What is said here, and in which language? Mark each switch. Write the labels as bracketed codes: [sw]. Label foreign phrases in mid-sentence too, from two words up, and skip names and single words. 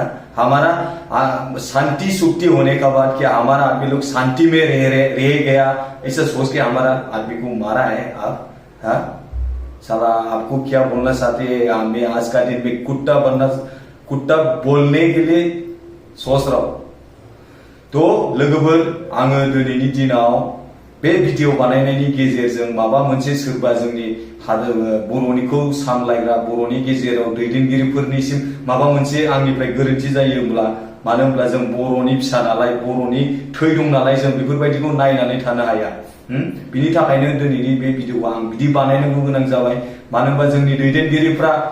[hi] हमारा शांति सुक्ति होने का बाद क्या हमारा आदमी लोग शांति में रह गया ऐसा सोच के हमारा आदमी को मारा है आप हाँ साला आपको क्या बोलना चाहते हैं मैं आज का दिन में कुत्ता बोलने के लिए सोच रहा हूँ [brx] तो लोगोफोर आङो दिनैनि दिनाव बे भिडिअ बानायनायनि गेजेरजों माबा मोनसे सोरबा जोंनि बर'निखौ सामलायग्रा बर'नि गेजेराव दैदेनगिरिफोरनिसिम माबा मोनसे आंनिफ्राय गोरोन्थि जायोब्ला मानो होनब्ला जों बर'नि फिसा नालाय बर'नि थै दं नालाय जों बेफोरबायदिखौ नायनानै थानो हाया बिनि थाखायनो दिनैनि बे भिडिअखौ आं बिदि बानायनांगौ गोनां जाबाय मानो होनबा जोंनि दैदेनगिरिफ्रा